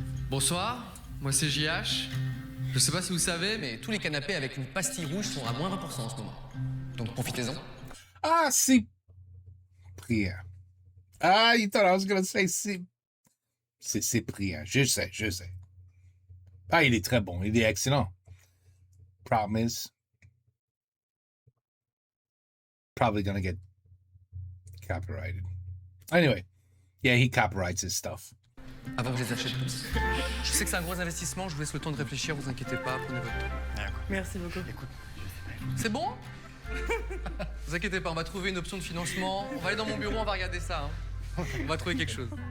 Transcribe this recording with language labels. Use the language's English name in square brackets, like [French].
[French] Bonsoir, moi c'est JH. Je sais pas si vous savez, mais tous les canapés avec une pastille rouge sont à moins 20% en ce moment. Donc profitez-en. Ah, Cyprien. Ah, [English] you thought I was going to say [French] c'est Cyprien. Je sais. Ah, il est très bon. Il est excellent. [English] Problem is, probably going to get copyrighted. Anyway, yeah, he copyrights his stuff. [French] Avant que je les achète tous. Je sais que c'est un gros investissement, je vous laisse le temps de réfléchir, vous inquiétez pas, prenez votre temps. Merci beaucoup. Écoute, c'est bon? Vous inquiétez pas, on va trouver une option de financement. On va aller dans mon bureau, on va regarder ça. Hein. On va trouver quelque chose.